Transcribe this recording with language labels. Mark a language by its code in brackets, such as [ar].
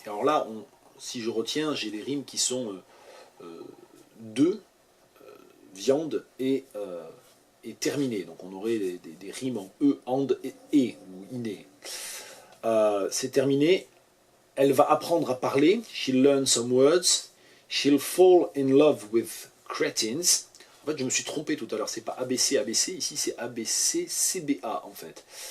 [fr] Et alors là, si je retiens, j'ai des rimes qui sont de, viande et terminé. Donc on aurait des rimes en e, and et ou iné. C'est terminé. Elle va apprendre à parler. [en] She'll learn some words. She'll fall in love with cretins. [fr] En fait, je me suis trompé tout à l'heure. C'est pas ABC, ABC. Ici, c'est ABC, CBA, en fait.